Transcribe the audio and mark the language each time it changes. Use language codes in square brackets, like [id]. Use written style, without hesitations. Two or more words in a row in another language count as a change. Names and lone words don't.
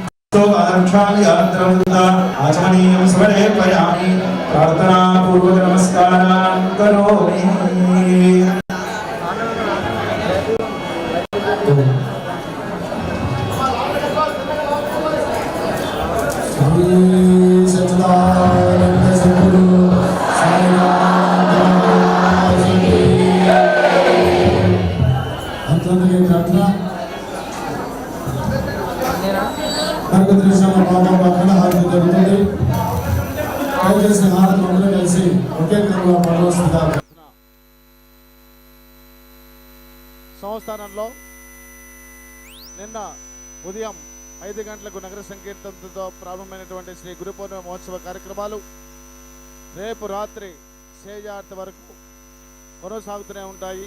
[sa] आचमनीयं समर्पयामि प्रार्थना पूर्वक नमस्कारान् करोमि सच्चिदानंद सद्गुरु साईनाथ अंतरंगे प्रार्थना [te] బాబా పక్కన హారతి జరుగుతుంది దయచేసి హారతి అందరూ కలిసి ఒకే క్రమంలో పడవలసిందిగా సంస్థానంలో నిన్న ఉదయం 5 గంటలకు నగర సంకీర్తనతో ప్రారంభమైనటువంటి శ్రీ గురు పౌర్ణమి మహోత్సవ కార్యక్రమాలు రేపు రాత్రి సేజార్తి వరకు కొనసాగుతూనే ఉంటాయి.